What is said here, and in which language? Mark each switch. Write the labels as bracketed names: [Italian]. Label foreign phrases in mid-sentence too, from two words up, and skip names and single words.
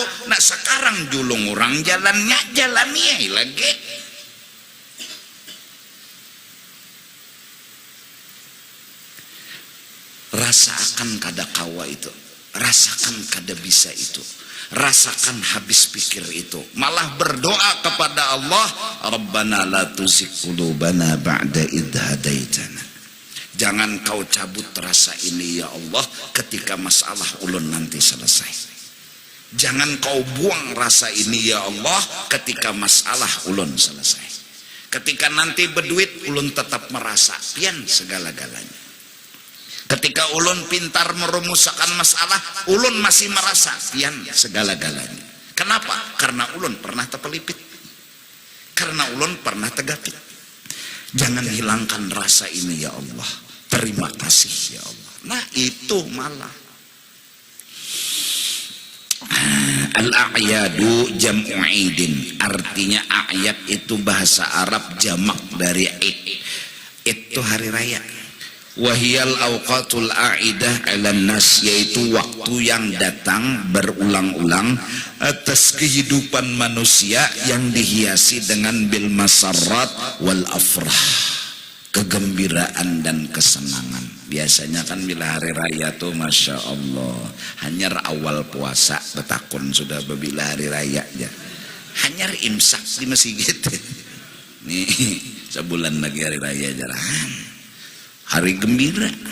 [Banjar] Nah sekarang julung orang jalannya, jalannya lagi. Rasakan kada kawa itu, rasakan kada bisa itu, rasakan habis pikir itu. Malah berdoa kepada Allah, [Arabic] ربنا لا تزغ قلوبنا بعد إذ هديتنا. [Banjar] Jangan kau cabut rasa ini ya Allah ketika masalah ulun nanti selesai. Jangan kau buang rasa ini ya Allah ketika masalah ulun selesai. Ketika nanti berduit ulun tetap merasa pian segala-galanya. Ketika ulun pintar merumuskan masalah, ulun masih merasa pian segala-galanya. Kenapa? Karena ulun pernah terpelipit. Karena ulun pernah tegapit. Jangan hilangkan rasa ini ya Allah. Terima kasih ya Allah. Nah itu malah [Arabic] الأعياد جمع عيد, [Banjar] artinya a'yad itu bahasa Arab jamak dari id. Itu hari raya. [Arabic] وهي الأوقات العائدة على الناس, [Banjar] yaitu waktu yang datang berulang-ulang atas kehidupan manusia yang dihiasi dengan [Arabic] بالمسرات والأفراح, [Banjar] kegembiraan dan kesenangan. Biasanya kan bila hari raya tuh [Arabic] ما شاء الله [Banjar] hanyar awal puasa betakun sudah bila hari raya ya, hanyar imsak di masjid nih Sebulan lagi hari raya jarahan, hari gembira.